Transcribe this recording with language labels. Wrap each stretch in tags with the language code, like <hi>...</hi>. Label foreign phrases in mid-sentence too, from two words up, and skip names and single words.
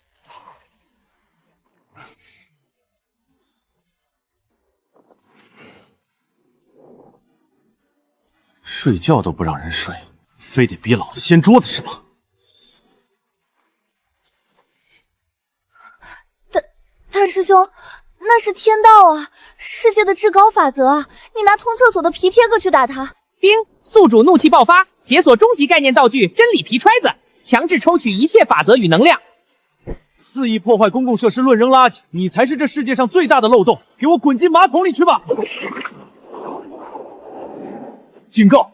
<zh>睡覺都不讓人睡，非得逼老子掀桌子是吧？大師兄，那是天道啊，世界的至高法則啊！你拿通廁所的皮貼個去打他。叮！宿主怒氣爆發，解鎖終極概念道具真理皮揣子，強制抽取一切法則與能量。肆意破壞公共設施，亂扔垃圾，你才是這世界上最大的漏洞！給我滾進馬桶裡去吧！警告！</zh>